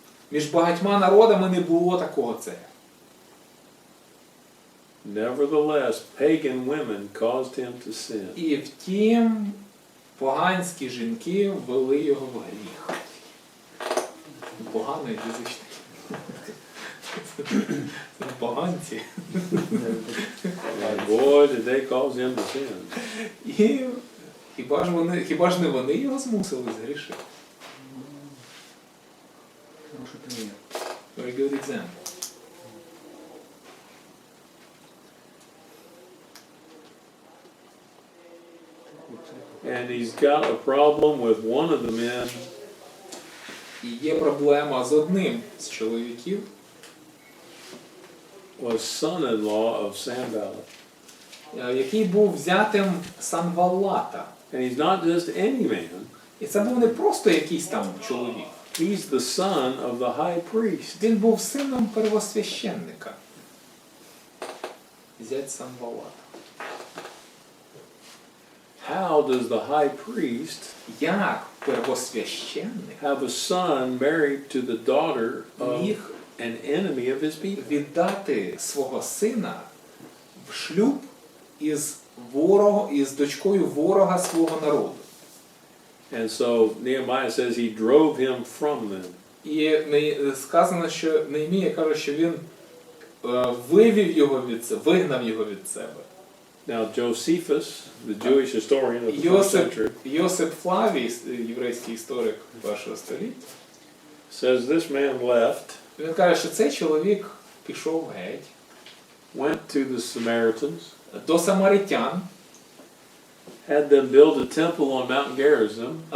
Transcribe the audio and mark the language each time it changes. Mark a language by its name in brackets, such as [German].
[Ukrainian] Між багатьма народами не було такого царя. [English] Nevertheless, pagan women caused him to sin. [Ukrainian] І втім, поганські жінки ввели його в гріх. Поганий язичник. Це поганці. [English] And boy, did they cause him to sin. [Ukrainian] І хіба ж не вони його змусили згрішити? [Russian] Хороший пример. [English] Very good example. And he's got a problem with one of the men [Ukrainian] І є проблема з одним з чоловіків, [English] was son-in-law of Sanballat. [Ukrainian] Який був взятим Санваллата. [English] And he's not just any man. [Ukrainian] І це був не просто якийсь там чоловік. [English] He's the son of the high priest. [Ukrainian] Він був сином первосвященника. Зять Санваллата. [English] How does the high priest [Ukrainian] Як первосвященник [English] have a son married to the daughter of [Ukrainian] міг [English] an enemy of his people? [Ukrainian] віддати свого сина в шлюб із дочкою ворога свого народу? [English] And so Nehemiah says he drove him from them. [Ukrainian] І сказано, що Неемія каже, що він вивів його вигнав його від себе. [English] Now Josephus, the Jewish historian of the first century, [Ukrainian] Йосип Флавій, єврейський історик першого століття, [English] says this man left, [Ukrainian] він каже, що цей чоловік пішов геть [English] went to the Samaritans, [Ukrainian] до самаритян, [English] had them build a temple on Mount Gerizim,